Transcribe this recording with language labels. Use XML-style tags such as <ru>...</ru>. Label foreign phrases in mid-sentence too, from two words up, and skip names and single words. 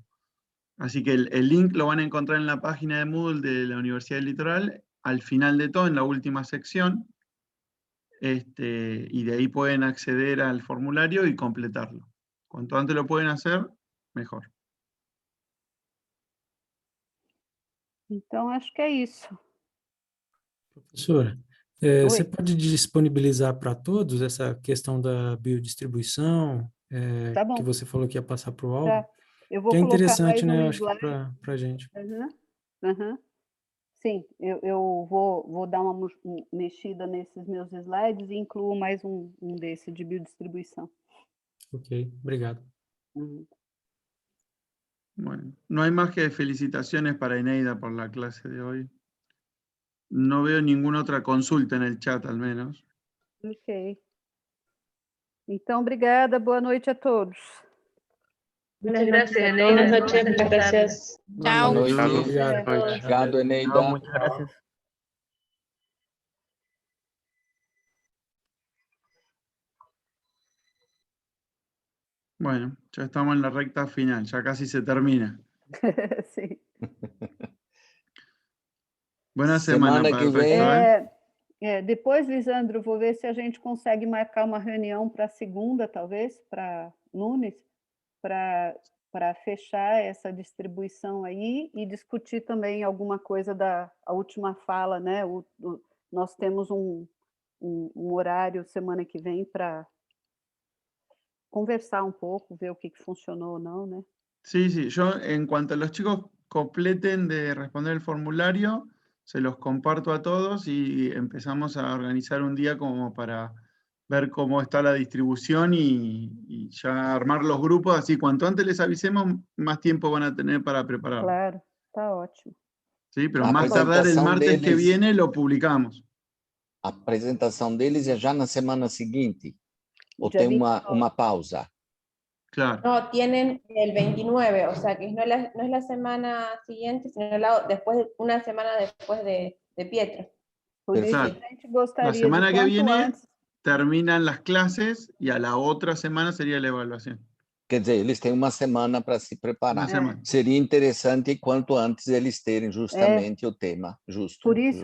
<es>Así que el link lo van a encontrar en la página de Moodle de la Universidad del Litoral, al final de todo, en la última sección, y de ahí pueden acceder al formulario y completarlo. Cuanto antes lo pueden hacer, mejor.</es> <pt>Então, acho que é isso. Professora, você Oi. pode disponibilizar para todos essa questão da biodistribuição, Tá bom. que você falou que ia passar para o Aldo? Tá. Eu vou Que é colocar interessante, mais um né? Acho que slide. para a gente. Sim, eu vou dar uma mexida nesses meus slides e incluo mais um desse de biodistribuição. Ok, obrigado.</pt> <es>Bueno, no hay más que felicitaciones para Eneida por la clase de hoy. No veo ninguna otra consulta en el chat, al menos.</es> <pt>Ok. Então, obrigada. Boa noite a todos.</pt> <es>Muchas gracias, Buenas Eneida. noches, muchas gracias.</es> <pt>Boa noite. Obrigado. Obrigado, Eneida.</pt> <es>Muchas gracias. Bueno, ya estamos en la recta final, ya casi se termina.</es> <pt>Sim.</pt> <es>Buena semana para</es> <pt>que</pt> <es>el resto,</es> <pt>vem. Depois, Lisandro, vou ver se a gente consegue marcar uma reunião para segunda, talvez, para Nunes, para fechar essa distribuição aí e discutir também alguma coisa a última fala, né? Nós temos um horário semana que vem para conversar</pt> <es>un poco,</es> <pt>ver o que</pt> <es>funcionó o no, ¿no? Sí, sí, yo en cuanto a los chicos completen de responder el formulario, se los comparto a todos y empezamos a organizar un día como para ver cómo está la distribución y ya armar los grupos, así cuanto antes les avisemos, más tiempo van a tener para prepararlo.</es> <pt>Claro, está ótimo.</pt> <es>Sí, pero</es> <pt>A</pt> <es>más tardar el</es> <pt>apresentação</pt> <es>martes que</es> <pt>deles-</pt> <es>viene lo publicamos.</es> <pt>A apresentação deles é já na semana seguinte? Ou Dia tem 29. uma pausa?</pt> <es>Claro. No, tienen el 29, o sea que no es la semana siguiente, sino una semana después de Pietro.</es> <pt>Por isso Perfeito. a gente gostaria</pt> <es>La semana</es> <pt>de</pt> <es>que</es> <pt>quanto</pt> <es>viene</es> <pt>antes.</pt> <es>terminan las clases y a la otra semana sería la evaluación.</es> <pt>Quer dizer, eles têm uma semana para se preparar.</pt> <es>Una semana.</es> <pt>Seria interessante quanto antes eles terem justamente o tema.</pt> <es>Justo.</es> <pt>Por isso</pt>